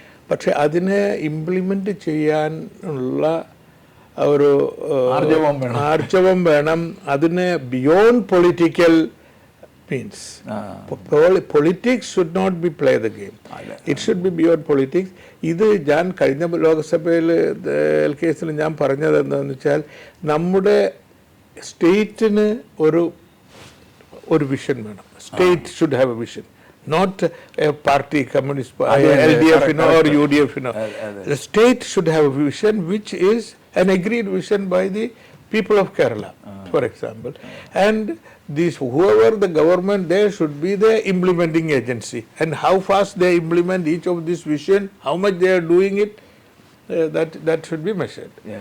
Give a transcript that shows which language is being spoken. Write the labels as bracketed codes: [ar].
[ml] പക്ഷെ അതിനെ ഇംപ്ലിമെൻ്റ് ചെയ്യാനുള്ള ഒരു ആർജവം വേണം. അതിന് [en] Beyond political means. Politics should not be play the game. It should be beyond politics. [ml] ഇത് ഞാൻ കഴിഞ്ഞ ലോകസഭയിൽ കേസിൽ ഞാൻ പറഞ്ഞത് എന്താണെന്ന് വെച്ചാൽ നമ്മുടെ സ്റ്റേറ്റിന് ഒരു വിഷൻ വേണം. [en] State should have a vision, not a party, communist LDF or UDF. The state should have a vision which is an agreed vision by the people of Kerala, for example, and whoever the government there should be the implementing agency, and how fast they implement each of this vision, how much they are doing it, that should be measured.